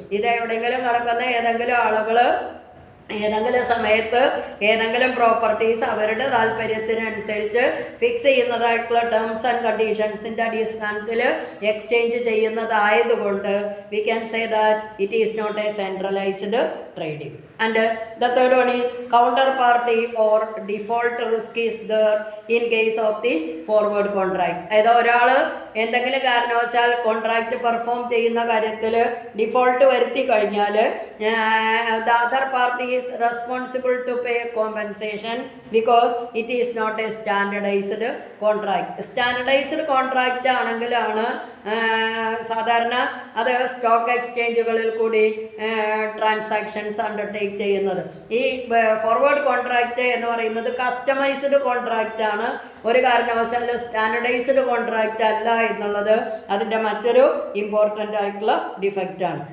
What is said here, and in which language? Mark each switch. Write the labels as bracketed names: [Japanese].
[Malayalam] ഇത് എവിടെയെങ്കിലും നടക്കുന്ന ഏതെങ്കിലും ആളുകൾ ഏതെങ്കിലും സമയത്ത് ഏതെങ്കിലും പ്രോപ്പർട്ടീസ് അവരുടെ താല്പര്യത്തിനനുസരിച്ച് ഫിക്സ് ചെയ്യുന്നതായിട്ടുള്ള ടേംസ് ആൻഡ് കണ്ടീഷൻസിൻ്റെ അടിസ്ഥാനത്തിൽ exchange ചെയ്യുന്നതായതുകൊണ്ട് [English] We can say that it is not a centralised trading. And the third one is counterparty or default risk is there in case of the forward contract. [Malayalam] അതായത് ഒരാൾ എന്തെങ്കിലും കാരണവശാൽ contract perform ചെയ്യുന്ന കാര്യത്തിൽ default വരുത്തി കഴിഞ്ഞാൽ [English] the other party is responsible to pay compensation because it is not a standardized contract. [Malayalam] Standardised contract ആണെങ്കിലാണ് സാധാരണ അത് സ്റ്റോക്ക് എക്സ്ചേഞ്ചുകളിൽ കൂടി ട്രാൻസാക്ഷൻസ് അണ്ടർടേക്ക് ചെയ്യുന്നത്. ഈ ഫോർവേഡ് കോൺട്രാക്റ്റ് എന്ന് പറയുന്നത് കസ്റ്റമൈസ്ഡ് കോൺട്രാക്റ്റ് ആണ്, ഒരു കാരണവശാലും സ്റ്റാൻഡർഡൈസ്ഡ് കോൺട്രാക്റ്റ് അല്ല എന്നുള്ളത് അതിൻ്റെ മറ്റൊരു ഇമ്പോർട്ടൻ്റ് ആയിട്ടുള്ള ഡിഫക്റ്റ് ആണ്.